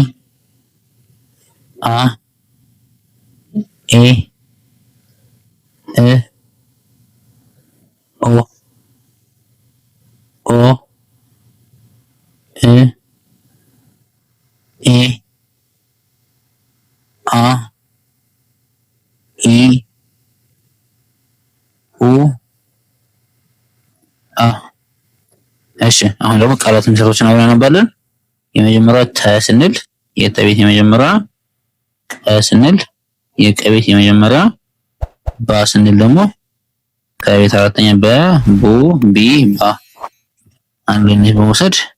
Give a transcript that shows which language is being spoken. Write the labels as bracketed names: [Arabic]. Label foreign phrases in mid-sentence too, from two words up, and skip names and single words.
[Amharic] አ ኤ እ ኦ ኦ እ ኤ አ ኢ ኡ አ። እሺ አሁን ደግሞ ቃላት ምስረቶችን አብረን እናነባለን። የመጀመሪያው ተ ስንል የተ ቤት የመጀመሪያ፣ ቀ ስንል የቀ ቤት የመጀመሪያ፣ ባ ስንል ደግሞ ከቤት አራተኛ፣ በ ቡ ቢ ባ። አንድ ላይ በመውሰድ